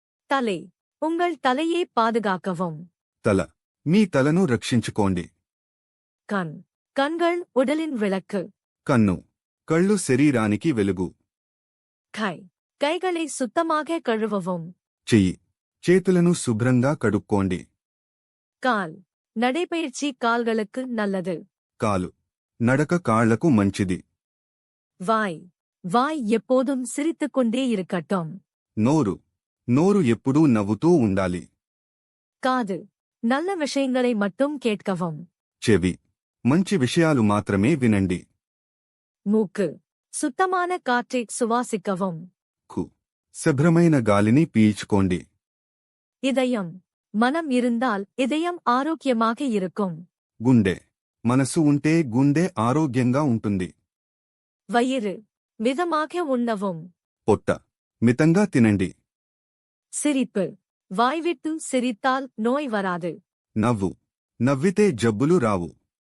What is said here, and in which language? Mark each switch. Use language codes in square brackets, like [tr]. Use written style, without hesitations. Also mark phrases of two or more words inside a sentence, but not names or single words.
[ta] தலை. உங்கள் தலையை பாதுகாக்கவும். [te] తల. మీ తలను రక్షించుకోండి. [ta] கண். கண்கள் உடலின் விளக்கு. [te] కన్ను. కళ్ళు శరీరానికి వెలుగు. [ta] கை. கைகளை சுத்தமாக கழுவவும். [te] చెయ్యి. చేతులను శుభ్రంగా కడుక్కోండి. [ta] கால். நடைபயிற்சி கால்களுக்கு நல்லது. [te] కాలు. నడక కాళ్లకు మంచిది. [ta] வாய். வாய் எப்போதும் சிரித்துக்கொண்டே இருக்கட்டும். [te] నోరు. నోరు ఎప్పుడూ నవ్వుతూ ఉండాలి. [ta] காது. நல்ல விஷயங்களை மட்டும் கேட்கவும். [te] చెవి. మంచి విషయాలు మాత్రమే వినండి. [ta] மூக்கு. சுத்தமான காற்றை சுவாசிக்கவும். [te] కు. శుభ్రమైన గాలిని పీల్చుకోండి. [ta] இதயம். மனம் இருந்தால் இதயம் ஆரோக்கியமாக இருக்கும். [te] గుండె. మనసు ఉంటే గుండె ఆరోగ్యంగా ఉంటుంది. [ta] வயிறு. மிதமாக உண்ணவும். [te] పొట్ట. మితంగా తినండి. [ta] சிரிப்பு. வாய்விட்டு சிரித்தால் நோய் வராது. [te] నవ్వు. నవ్వితే జబ్బులు రావు.